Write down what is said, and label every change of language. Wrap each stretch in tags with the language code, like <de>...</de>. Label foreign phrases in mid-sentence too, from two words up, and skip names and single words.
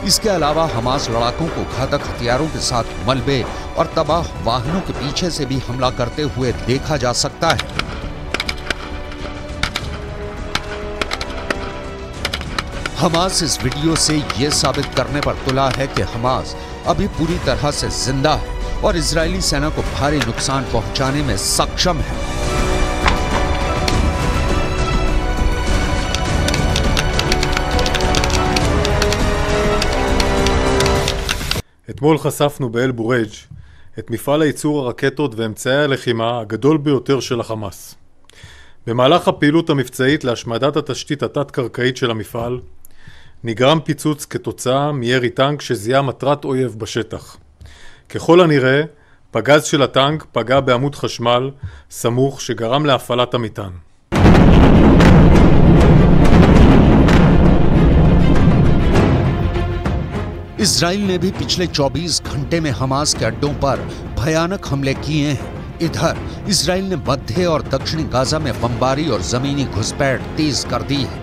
<hi>इसके अलावा हमास लड़ाकों को घातक हथियारों के साथ मलबे और तबाह वाहनों के पीछे से भी हमला करते हुए देखा जा सकता है। हमास इस वीडियो से ये साबित करने पर तुला है कि हमास अभी पूरी तरह से जिंदा है और इजरायली सेना को भारी नुकसान पहुंचाने में सक्षम है।</hi> <he>אתמול חשפנו באל בורג' את מפעל הייצור הרקטות ואמצעי הלחימה הגדול ביותר של החמאס. במהלך הפעילות המבצעית להשמדת התשתית התת-קרקעית של המפעל, נגרם פיצוץ כתוצאה מירי טנק שזיהה מטרת אויב בשטח. ככל הנראה, פגז של הטנק פגע בעמוד חשמל סמוך שגרם להפעלת המטען.</he> <hi>इजराइल ने भी पिछले 24 घंटे में हमास के अड्डों पर भयानक हमले किए हैं। इधर इजराइल ने मध्य और दक्षिणी गाजा में बमबारी और जमीनी घुसपैठ तेज कर दी है।</hi>